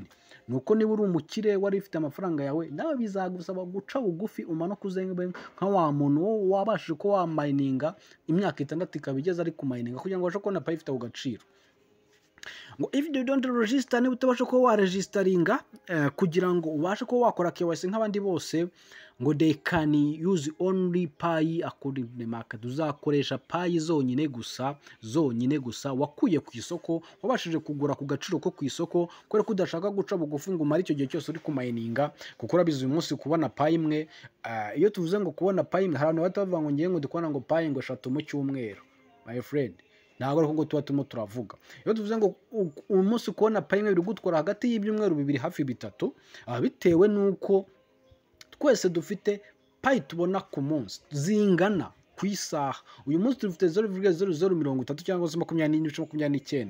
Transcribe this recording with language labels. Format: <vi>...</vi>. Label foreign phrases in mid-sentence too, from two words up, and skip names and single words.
<rw>Nuko niba uri umukire wari ufite amafaranga yawe nawe bizagusaba guca bugufi umanuka uzengbe nka wa muntu wabashije ko wamininga imyaka 6 ikabigeza ari kumininga kugira ngo ubashe kubona Pi ifite agaciro.</rw> <en>Ngo if you don't register,</en> <rw>niba utabasha ko wa registeringa kugira ngo ubashe ko wakora KYC nk'abandi bose, ngo</rw> <en>they can use only Pi according to the market.</en> <rw>Uzakoresha Pi zonyine gusa wakuye ku isoko, wabashije kugura ku gaciro ko ku isoko kubera ko udashaka guca bugufi ngo umare icyo gihe cyose uri kumininga kuko urabizi uyu munsi kubona Pi imwe. Iyo tuvuze ngo kubona Pi imwe hari abantu batavuga ngo ngiye ngo dukubona ngo Pi ngo 3 mu cyumweru,</rw> <en>my friend,</en> <rw>ntabwo ariko ngo tuba turimo turavuga. Iyo tuvuze ngo umunsi kubona Pi imwe biri gutwara hagati y'ibyumweru 2 hafi 3 bitewe nuko twese dufite Pi tubona ku munsi zingana ku isaha. Uyu munsi dufite 0.0030 cyangwa se 20.29.</rw>